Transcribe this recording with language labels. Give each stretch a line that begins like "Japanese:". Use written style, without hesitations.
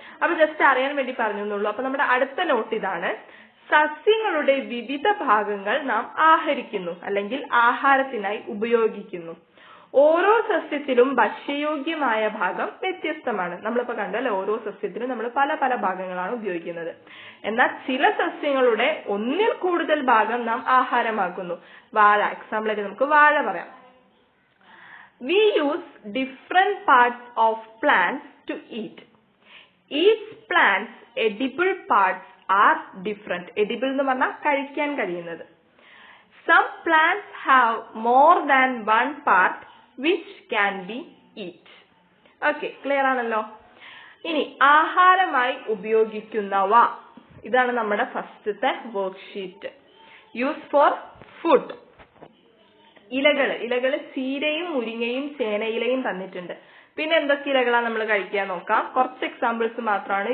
Malayalam: അപ്പൊ ജസ്റ്റ് അറിയാൻ വേണ്ടി പറഞ്ഞെന്നുള്ളൂ. അപ്പൊ നമ്മുടെ അടുത്ത നോട്ട് ഇതാണ്, സസ്യങ്ങളുടെ വിവിധ ഭാഗങ്ങൾ നാം ആഹരിക്കുന്നു അല്ലെങ്കിൽ ആഹാരത്തിനായി ഉപയോഗിക്കുന്നു. ഓരോ സസ്യത്തിലും ഭക്ഷ്യയോഗ്യമായ ഭാഗം വ്യത്യസ്തമാണ്. നമ്മളിപ്പോ കണ്ടല്ലേ, ഓരോ സസ്യത്തിലും നമ്മൾ പല പല ഭാഗങ്ങളാണ് ഉപയോഗിക്കുന്നത്. എന്നാൽ ചില സസ്യങ്ങളുടെ ഒന്നിൽ കൂടുതൽ ഭാഗം നാം ആഹാരമാക്കുന്നു. വാഴ, എക്സാമ്പിളായിട്ട് നമുക്ക് വാഴ പറയാം.
English: We use different parts of plants to eat. Each plant's edible parts are different.
Malayalam: Edible എന്ന് പറഞ്ഞാൽ കഴിക്കാൻ കഴിയുന്നത്.
English: Some plants have more than one part which can be eat. Okay, clear ആണല്ലോ.
Malayalam: ഇനി ആഹാരമായി ഉപയോഗിക്കുന്നവ, ഇതാണ് നമ്മുടെ ഫസ്റ്റത്തെ വർക്ക്ഷീറ്റ്.
English: Use for food.
Malayalam: ഇലകള് ചീരയും മുരിങ്ങയും ചേനയിലയും തന്നിട്ടുണ്ട്. പിന്നെ എന്തൊക്കെ ഇലകളാണ് നമ്മൾ കഴിക്കാൻ നോക്കാം. കുറച്ച് എക്സാമ്പിൾസ് മാത്രമാണ്.